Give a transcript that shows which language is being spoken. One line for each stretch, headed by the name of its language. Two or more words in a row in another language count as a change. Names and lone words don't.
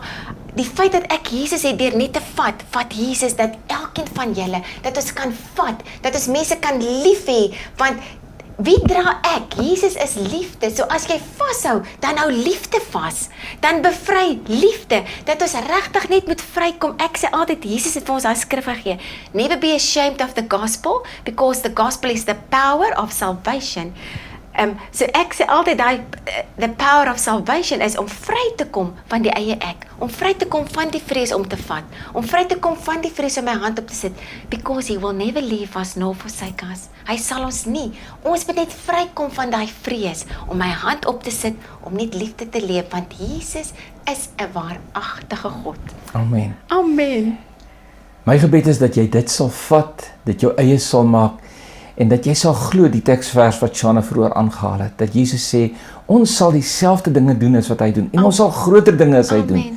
Afrikaans: Die feit dat ek Jesus het deur net te vat Jesus dat elkeen van julle, dat ons kan vat, dat ons mense kan lief hê, want wie dra ek? Jesus is liefde. So as jy vashou, dan hou liefde vas. Dan bevry liefde, dat ons regtig net moet vrykom. Ek sê altyd, Jesus het vir ons daai skrif gegee.
English: Never be ashamed of the gospel, because the gospel is the power of salvation.
Afrikaans: So ek sê altyd
English: the power of salvation
Afrikaans: is om vry te kom van die eie ek, om vry te kom van die vrees om te vat, om vry te kom van die vrees om my hand op te sit,
English: because he will never leave us nor forsake us.
Afrikaans: Hy sal ons nie. Ons moet net vrykom van daai vrees om my hand op te sit, om net liefde te leef, want Jesus is 'n waaragtige God. Amen. Amen. My gebed is dat jy dit sal vat, dit jou eie sal maak en dat jy sal glo die teksvers wat Shana vroeër aangehaal het, dat Jesus sê, ons sal dieselfde dinge doen as wat hy doen en ons sal groter dinge as hy doen.